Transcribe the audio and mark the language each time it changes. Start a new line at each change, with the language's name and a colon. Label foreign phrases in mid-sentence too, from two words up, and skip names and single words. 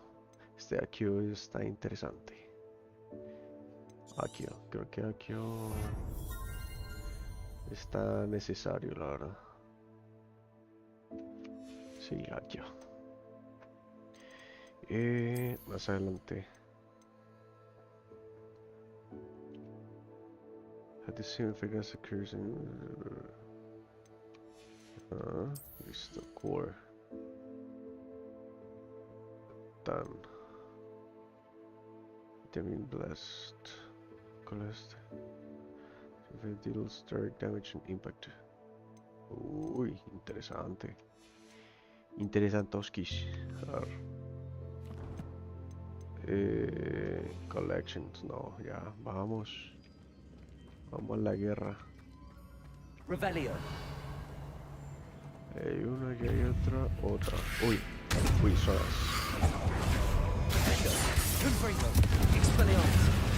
Spanish: Este Aquio está interesante. Aquio, creo que Aquio está necesario, la verdad. Sí, Aquio. Más adelante.
English: Had the same effect as occurs in.
Spanish: Listo, core.
English: Done. Dealing blast. Collect. If it deals direct damage and impact.
Spanish: Uy, interesante. Interesantoskis. A ver. Collections, no, ya, vamos. Vamos a la guerra. Revelio. Hay una y hay otra. Uy, uy, solas. Confringo. Expelliarmus.